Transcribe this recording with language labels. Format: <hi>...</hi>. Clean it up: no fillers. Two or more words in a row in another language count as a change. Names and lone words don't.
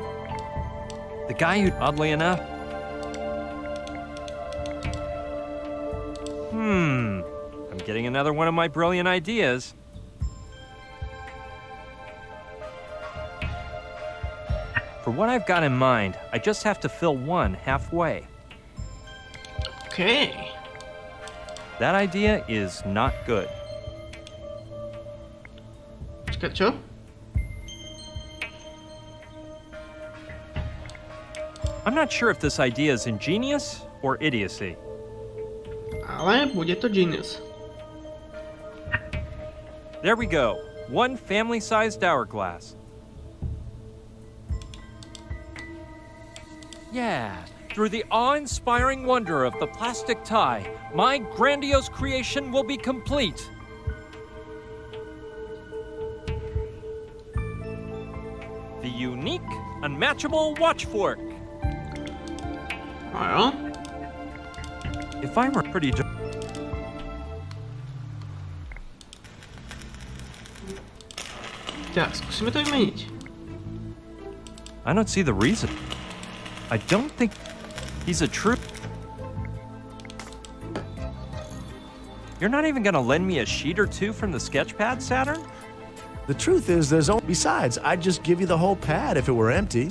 <en>The guy who, oddly enough... I'm getting another one of my brilliant ideas. For what I've got in mind, I just have to fill one halfway. Okay. That idea is not good.</en> <sk>Počkaj, čo?</sk> <en>I'm not sure if this idea is ingenious or idiocy.</en> <sk>Ale bude to genius.</sk> <en>There we go. One family-sized hourglass. Yeah, through the awe-inspiring wonder of the plastic tie, my grandiose creation will be complete. The unique, unmatchable watch fork.</en> <sk>Áno.</sk> <en>If I were pretty...</en> <sk>Tak, skúsime to vymeniť.</sk> <en>I don't see the reason. I don't think he's a true... You're not even gonna lend me a sheet or two from the sketch pad, Saturn? The truth is, there's only... Besides, I'd just give you the whole pad if it were empty.</en>